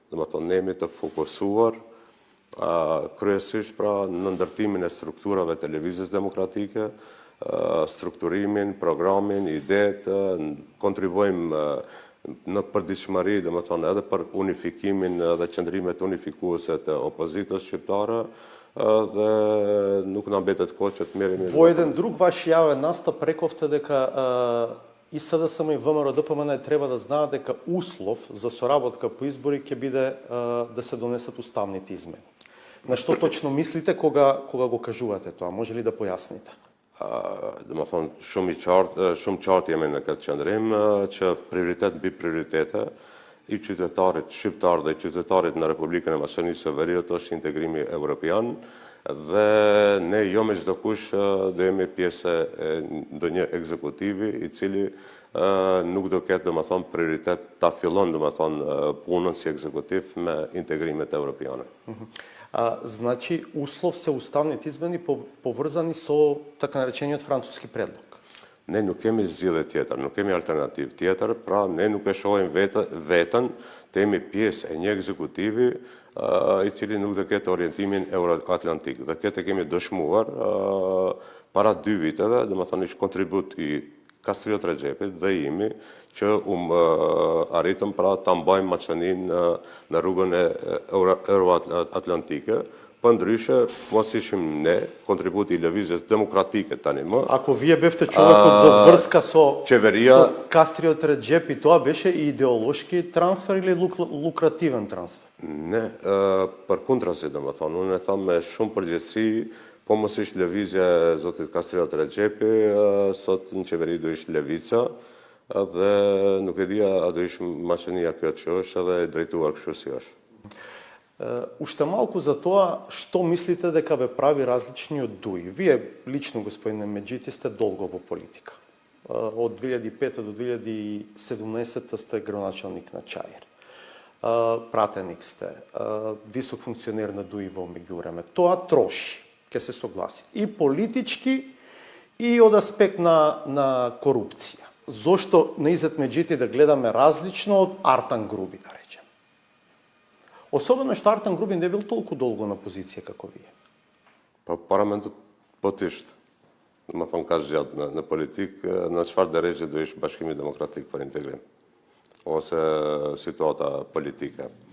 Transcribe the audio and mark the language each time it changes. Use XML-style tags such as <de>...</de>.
<sq>Domethënë ne jemi të fokusuar kryesisht pra në ndërtimin e strukturave të lëvizjes demokratike, strukturimin, programin, idetë, kontribuojmë në përditshmëri, domethënë edhe për unifikimin dhe qëndrimet unifikuese të opozitës shqiptare, dhe nuk na mbetet kohë që të merremi.</sq> <mk>Во еден друг ваш јавен настап рековте дека и СДСМ и ВМРО ДПМН треба да знаат дека услов за соработка по избори ќе биде да се донесат уставните измени. На што точно мислите кога го кажувате тоа? Може ли да појасните?</mk> <sq>Domethënë shumë qartë jemi në këtë qëndrim që prioritet mbi prioritete i qytetarit shqiptar dhe i qytetarit në Republikën e Maqedonisë së Veriut është integrimi evropian dhe ne jo me çdo kush do jemi pjesë e ndonjë ekzekutivi i cili nuk do ketë domethënë prioritet ta fillon domethënë punën si ekzekutiv me integrimet evropiane.</sq> <mk>Значи услов се уставните измени поврзани со така наречениот француски предлог.</mk> <sq>Ne nuk kemi zgjidhje tjetër, nuk kemi alternativë tjetër, pra ne nuk e shohim veten të jemi pjesë e një ekzekutivi i cili nuk do ketë orientimin euroatlantik. Dhe këtë kemi dëshmuar para 2 viteve, domethënë ishte kontribut i Kastriot Rexhepit dhe imi që arritëm pra ta mbajmë Maqedoninë në rrugën e euroatlantike. Për ndryshe, mos ishim ne, kontributi i lëvizjes demokratike tani më.</sq> <mk>Ако вие бевте човекот за врска со</mk> <sq>Qeveria</sq> <mk>Кастриот Реджепи, тоа беше и идеолошки трансфер или лукративен трансфер?</mk> <sq>Ne, përkundrazi domethënë, unë e tham me shumë përgjegjësi, po mos ishte lëvizja e zotit Kastriot Rexhepi, sot në qeveri do ishte Levica, dhe nuk e dija a do ishte Maqedonia kjo që është edhe e drejtuar kështu si është.</sq> <mk>Уште малку за тоа што мислите дека ве прави различни од ДУИ. Вие лично, господине Меджити, сте долго во политика. Од 2005 до 2017 сте градоначалник на Чаир. Пратеник сте, висок функционер на ДУИ во меѓувреме. Тоа троши, ќе се согласите. И политички, и од аспект на корупција. Зошто на Изет Меджити да гледаме различно од Артан Груби, да речем? Особено што Артан Груби не бил толку долго на позиција како вие.</mk> <sq>Po paramendot po t'ishtë. Më thonë ka zgjatë në politikë, në çfarë drejtë do ishte Bashkimi Demokratik për Integrim, ose situata politike.</sq>